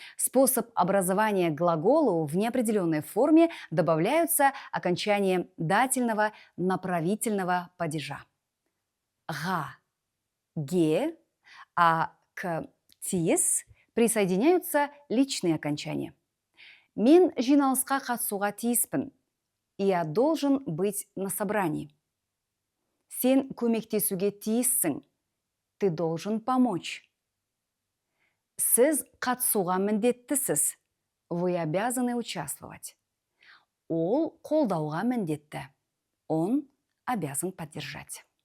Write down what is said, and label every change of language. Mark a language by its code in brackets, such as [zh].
[ru] Способ образования глаголу в неопределенной форме добавляются окончания дательного направительного падежа. «Га», «ге», а к «тиес» присоединяются личные окончания. [kk] «Мен жиналысқа қатысуға тиіспін». [ru] Я должен быть на собрании. [kk] Сен көмектесуге тиіссің. [ru] Ты должен помочь. [kk] Сіз қатысуға міндеттісіз. [ru] Вы обязаны участвовать. [kk] Ол қолдауға міндетті. [ru] Он обязан поддержать.